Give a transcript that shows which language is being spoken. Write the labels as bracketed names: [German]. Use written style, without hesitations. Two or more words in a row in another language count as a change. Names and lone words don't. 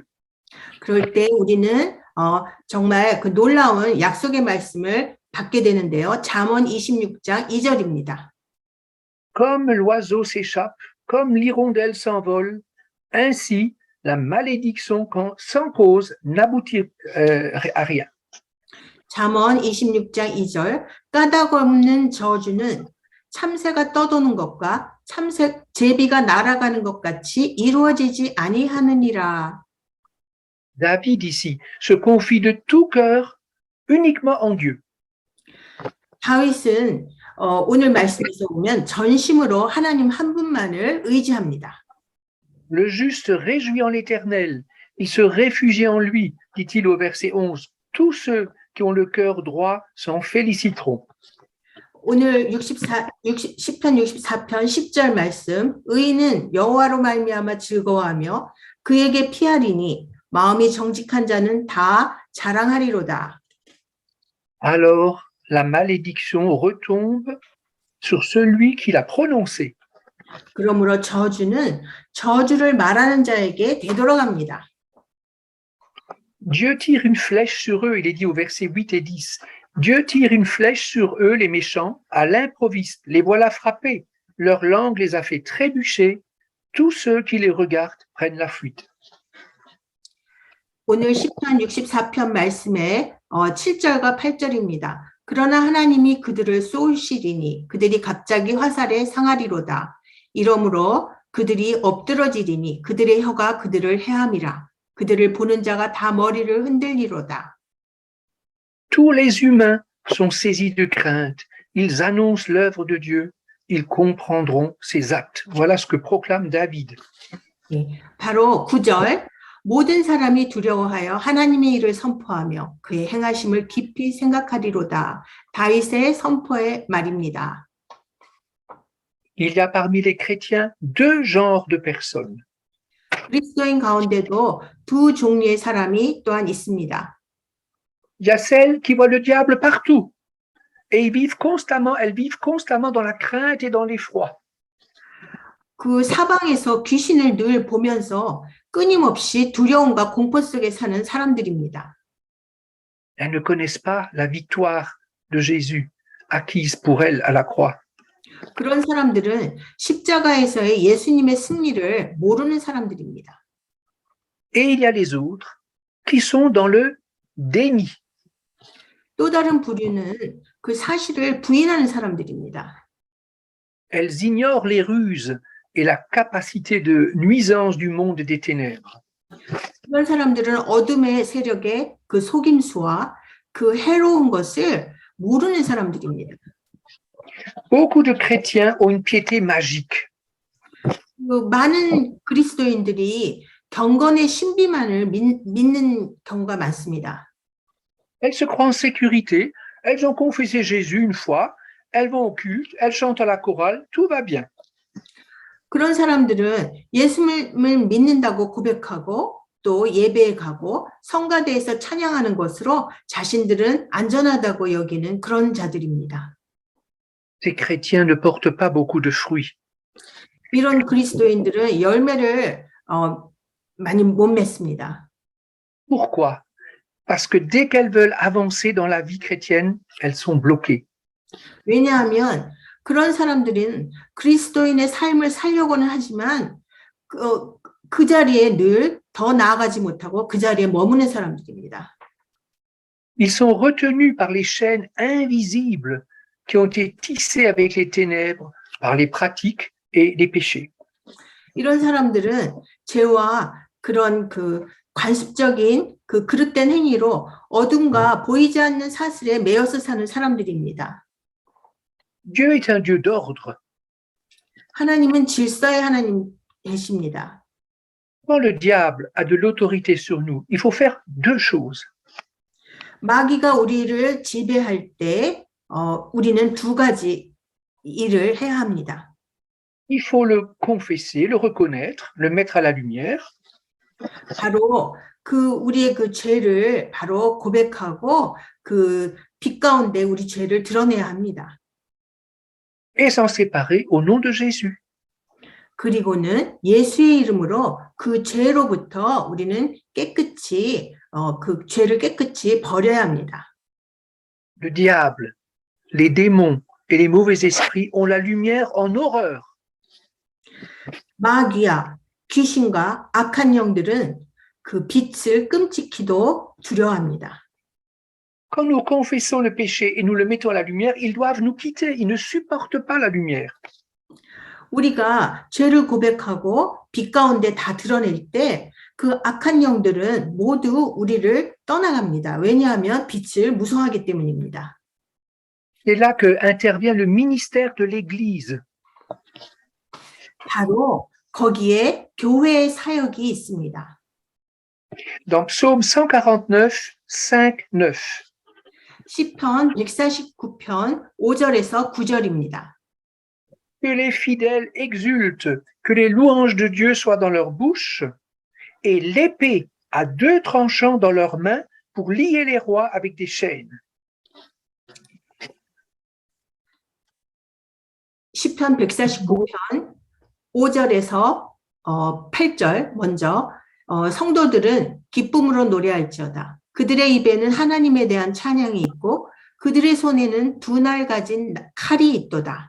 [Korean] 그럴 때 우리는 정말 그 놀라운 약속의 말씀을 받게 되는데요. 잠언 26장 2절입니다. [French] Comme l'oiseau s'échappe, comme l'hirondelle s'envole, ainsi la malédiction sans cause n'aboutit à rien. [Korean] 잠언 26장 2절 까닭 없는 저주는 참새가 떠도는 것과 제비가 날아가는 것 같이 이루어지지 아니하느니라. [French] David ici se confie de tout cœur uniquement en Dieu. [Korean] 다윗은 오늘 말씀에서 보면 전심으로 하나님 한 분만을 의지합니다. [French] Le juste réjouit en l'Éternel, il se réfugie en lui, dit-il au verset 11. Tous ceux qui ont le cœur droit s'en féliciteront. [Korean] 오늘 시편 64편 10절 말씀 의인은 여호와로 말미암아 즐거워하며 그에게 피하리니 마음이 정직한 자는 다 자랑하리로다. [French] Alors la malédiction retombe sur celui qui l'a prononcée. [Korean] 그러므로 저주를 말하는 자에게 되돌아갑니다. [French] Dieu tire une flèche sur eux, il est dit au verset 8 et 10. Dieu tire une flèche sur eux, les méchants, à l'improviste. Les voilà frappés. Leur langue les a fait trébucher. Tous ceux qui les regardent prennent la fuite. [Korean] 오늘 시편 64편 말씀에 7절과 8절입니다. 그러나 하나님이 그들을 쏘시리니 그들이 갑자기 화살에 상하리로다. 이러므로 그들이 엎드러지리니 그들의 혀가 그들을 해함이라. 그들을 보는 자가 다 머리를 흔들리로다. [French] Tous les humains sont saisis de crainte. Ils annoncent l'œuvre de Dieu. Ils comprendront ses actes. Voilà ce que proclame David. [Korean] 네, 바로 9절. 모든 사람이 두려워하여 하나님의 일을 선포하며 그의 행하심을 깊이 생각하리로다. 다윗의 선포의 말입니다. [French] Il y a parmi les chrétiens deux genres de personnes. [Korean] 그리스도인 가운데도 두 종류의 사람이 또한 있습니다. [French] Il y a celles qui voient le diable partout et elles vivent constamment dans la crainte et dans l'effroi. [Korean] 그 사방에서 귀신을 늘 보면서 끊임없이 두려움과 공포 속에 사는 사람들입니다. [French] Elles ne connaissent pas la victoire de Jésus acquise pour elles à la croix. [Korean] 그런 사람들은 십자가에서의 예수님의 승리를 모르는 사람들입니다. [French] Et il y a les autres qui sont dans le déni. [Korean] 또 다른 부류는 그 사실을 부인하는 사람들입니다. [French] Elles ignorent les ruses et la capacité de nuisance du monde des ténèbres. [Korean] 이런 사람들은 어둠의 세력의 그 속임수와 그 해로운 것을 모르는 사람들입니다. [French] Beaucoup de chrétiens ont une piété magique. [Korean] 그 많은 그리스도인들이 경건의 신비만을 믿는 경우가 많습니다. [French] Elles se croient en sécurité, elles ont confessé Jésus une fois, elles vont au culte, elles chantent à la chorale, tout va bien. [Korean] 그런 사람들은 예수님을 믿는다고 고백하고 또 예배에 가고 성가대에서 찬양하는 것으로 자신들은 안전하다고 여기는 그런 자들입니다. [French] Ces chrétiens ne portent pas beaucoup de fruits. [Korean] 이런 그리스도인들은 열매를 많이 못 맺습니다. [French] Pourquoi? Parce que dès qu'elles veulent avancer dans la vie chrétienne, elles sont bloquées. [Korean] 왜냐하면 그런 사람들은 그리스도인의 삶을 살려고는 하지만 그 자리에 늘 더 나아가지 못하고 그 자리에 머무는 사람들입니다. [French] Ils sont retenus par les chaînes invisibles qui ont été tissées avec les ténèbres, par les pratiques et les péchés. [Korean] 이런 사람들은 죄와 그런 그 관습적인 그 그릇된 행위로 어둠과 보이지 않는 사슬에 매여서 사는 사람들입니다. [French] Dieu est un Dieu d'ordre. [Korean] 하나님은 질서의 하나님이십니다. [French] Quand le diable a de l'autorité sur nous, il faut faire deux choses. [Korean] 마귀가 우리를 지배할 때 우리는 두 가지 일을 해야 합니다. [French] Il faut le confesser, le reconnaître, le mettre à la lumière. [Korean] 바로 그 우리의 그 죄를 바로 고백하고 그 빛 가운데 우리 죄를 드러내야 합니다. [French] Et s'en séparer au nom de Jésus. [Korean] 그리고는 예수의 이름으로 그 죄로부터 우리는 깨끗이 그 죄를 깨끗이 버려야 합니다. [French] Le diable, les démons et les mauvais esprits ont la lumière en horreur. [Korean] 마귀와 귀신과 악한 영들은 그 빛을 끔찍히도 두려워합니다. [French] Quand nous confessons le péché et nous le mettons à la lumière, ils doivent nous quitter. Ils ne supportent pas la lumière. [Korean] 우리가 죄를 고백하고 빛 가운데 다 드러낼 때 그 악한 영들은 모두 우리를 떠나갑니다. 왜냐하면 빛을 무서워하기 때문입니다. [French] C'est là que intervient le ministère de l'Église. [Korean] 바로 거기에 교회의 사역이 있습니다. [French] Dans Psaume 149, 5, 9. [Korean] 시편 149편 5절에서 9절입니다. [French] Que les fidèles exultent, que les louanges de Dieu soient dans leur bouche, et l'épée à deux tranchants dans leurs mains pour lier les rois avec des chaînes. [Korean] 시편 149편 5절에서 8절 먼저 성도들은 기쁨으로 노래할지어다. 그들의 입에는 하나님에 대한 찬양이 있고 그들의 손에는 두 날 가진 칼이 있도다.